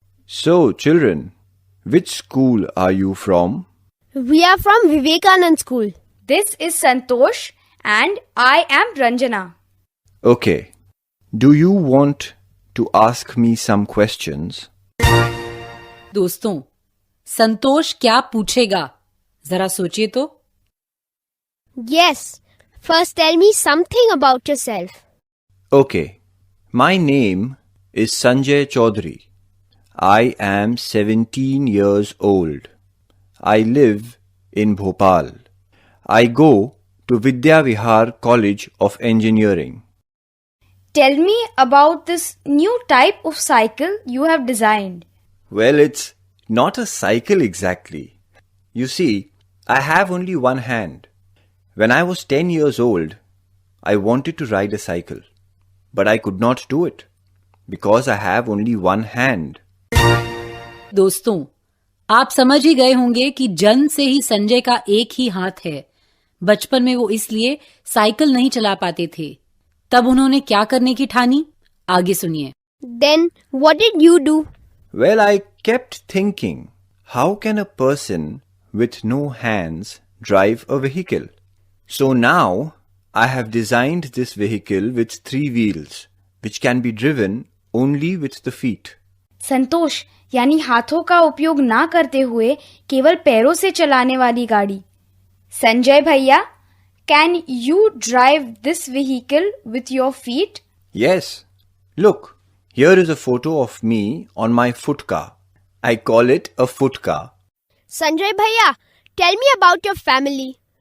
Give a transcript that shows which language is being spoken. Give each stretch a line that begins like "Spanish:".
English: So, children, which school are you from? We are from Vivekanand School. This is Santosh and I am Ranjana. Okay. Do you want to ask me some questions?
Hindi: दोस्तों, संतोष क्या पूछेगा? जरा सोचिए तो।
English: Yes. First tell me something about yourself. Okay. My name is Sanjay Chaudhary. I am 17 years old. I live in Bhopal. I go to Vidya Vihar College of Engineering. Tell me about this new type of cycle you have designed. Well, it's not a cycle exactly. You see, I have only one hand. When I was 10 years old, I wanted to ride a cycle, but I could not do it because I have only one hand.
Hindi: दोस्तों, आप समझ ही गए होंगे कि जन्म से ही संजय का एक ही हाथ है। बचपन में वो इसलिए साइकिल नहीं चला पाते थे। तब उन्होंने क्या करने की ठानी? आगे सुनिए।
English: Then what did you do? Well, I kept thinking, how can a person with no hands drive a vehicle? So now I have designed this vehicle with 3 wheels, which can be driven only with the feet.
Hindi: संतोष, यानी हाथों का उपयोग ना करते हुए केवल पैरों से चलाने वाली गाड़ी।
English: संजय भैया, can you drive this vehicle with your feet? Yes. Look, here is a photo of me on my foot car. I call it a foot car. Sanjay bhaiya, tell me about your family.